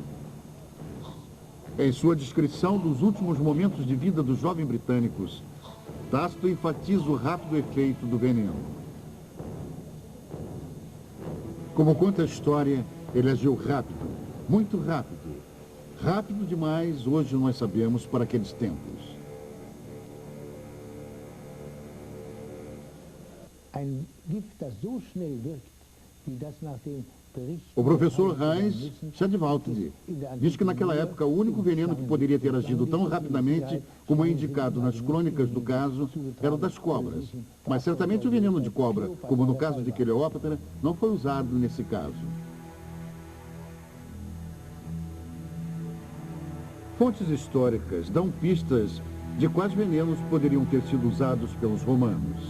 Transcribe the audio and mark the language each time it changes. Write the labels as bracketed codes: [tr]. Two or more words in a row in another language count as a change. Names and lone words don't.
[pt] Em sua descrição dos últimos momentos de vida dos jovens britânicos, Tácito enfatiza o rápido efeito do veneno. Como conta a história, ele agiu rápido, muito rápido. Rápido demais, hoje nós sabemos, para aqueles tempos. [de] Ein Gift, das so schnell wirkt, wie das nach dem Bericht... [pt] O professor Heinz Schadwald diz que naquela época o único veneno que poderia ter agido tão rapidamente como é indicado nas crônicas do caso era o das cobras. Mas certamente o veneno de cobra, como no caso de Cleópatra, não foi usado nesse caso. Fontes históricas dão pistas de quais venenos poderiam ter sido usados pelos romanos.